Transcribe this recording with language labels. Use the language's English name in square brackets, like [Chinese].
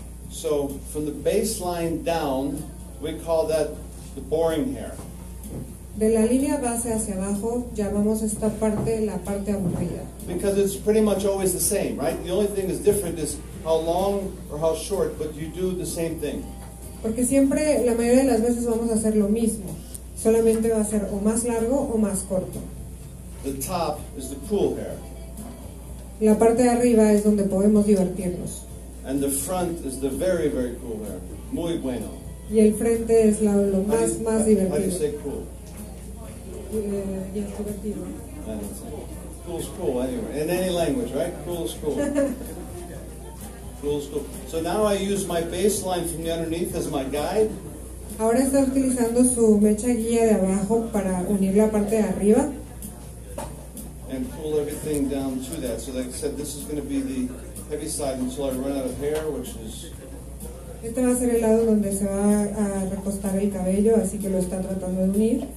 [English] So from the baseline down, we call that the boring hair. [Spanish] De la línea base hacia abajo llamamos esta parte la parte aburrida. [English] Because it's pretty much always the same, right? The only thing that's different is how long or how short, but you do the same thing. [Spanish] Porque siempre, la mayoría de las veces vamos a hacer lo mismo, solamente va a ser o más largo o más corto. [English] The top is the cool hair, [Spanish] La parte de arriba es donde podemos divertirnos, [English] and the front is the very, very cool hair. [Spanish] Muy bueno. y el frente es lo más [English] How do you [Spanish] divertido. [English] say cool? [Spanish] Y es divertido. [English] I don't say. Cool's cool anyway. In any language, right? Cool's cool. Cool's cool. So now I use my baseline from the underneath as my guide. [Spanish] Ahora está utilizando su mecha guía de abajo para unir la parte de arriba. [English] And pull everything down to that. So like I said, this is going to be the heavy side until I run out of hair, which is [Spanish] Este va a ser el lado donde se va a recostar el cabello, así que lo está tratando de unir